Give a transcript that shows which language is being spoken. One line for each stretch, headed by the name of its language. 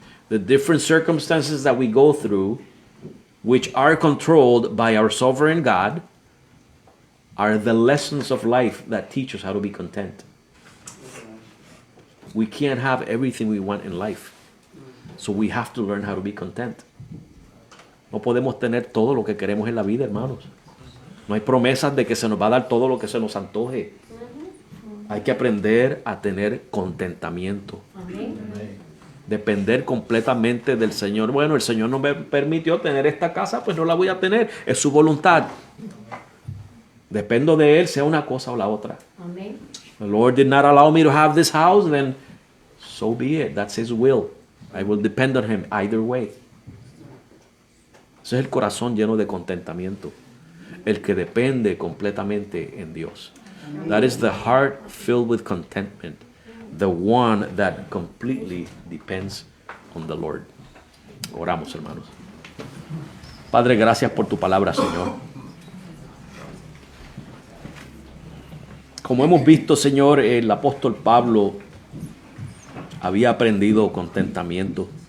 English: The different circumstances that we go through, which are controlled by our sovereign God, are the lessons of life that teach us how to be content. We can't have everything we want in life. So we have to learn how to be content.
Spanish: No podemos tener todo lo que queremos en la vida, hermanos. No hay promesas de que se nos va a dar todo lo que se nos antoje. Hay que aprender a tener contentamiento. Depender completamente del Señor. Bueno, el Señor no me permitió tener esta casa, pues no la voy a tener. Es su voluntad. Dependo de Él, sea una cosa o la otra. Amén.
English: The Lord did not allow me to have this house, then so be it. That's His will. I will depend on Him either way.
Spanish: Ese es el corazón lleno de contentamiento. El que depende completamente en Dios.
English: That is the heart filled with contentment. The one that completely depends on the Lord.
Spanish: Oramos, hermanos. Padre, gracias por tu palabra, Señor. Como hemos visto, Señor, el apóstol Pablo había aprendido contentamiento.